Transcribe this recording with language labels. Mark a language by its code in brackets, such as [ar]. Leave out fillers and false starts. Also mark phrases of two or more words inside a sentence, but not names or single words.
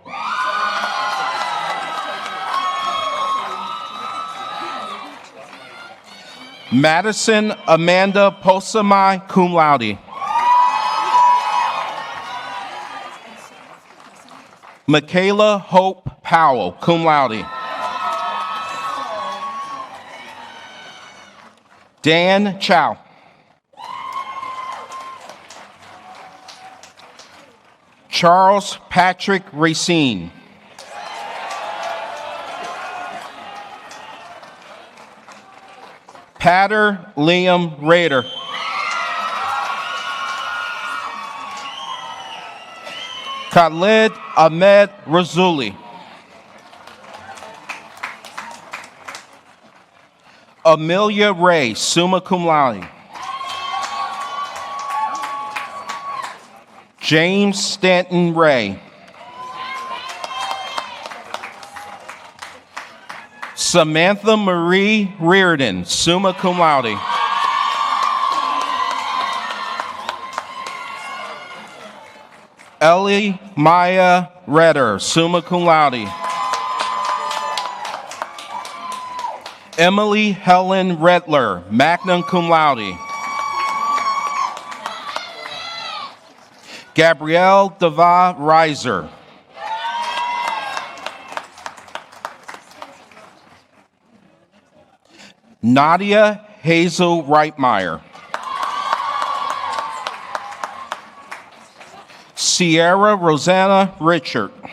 [en] Madison Amanda Posamai, [la] cum laude. [en] Michaela Hope Powell, [la] cum laude. [en] Dan Chow. Charles Patrick Racine. Patter Liam Rader. Khalid Ahmed Razuli. Amelia Ray, [la] summa cum laude. [en] James Stanton Ray. Samantha Marie Reardon, [la] summa cum laude. [en] Ellie Maya Redder, [la] summa cum laude. [en] Emily Helen Redler, [la] magna cum laude. [en] Gabrielle Deva Reiser. Nadia Hazel Reitmeyer. Sierra Rosanna Richard.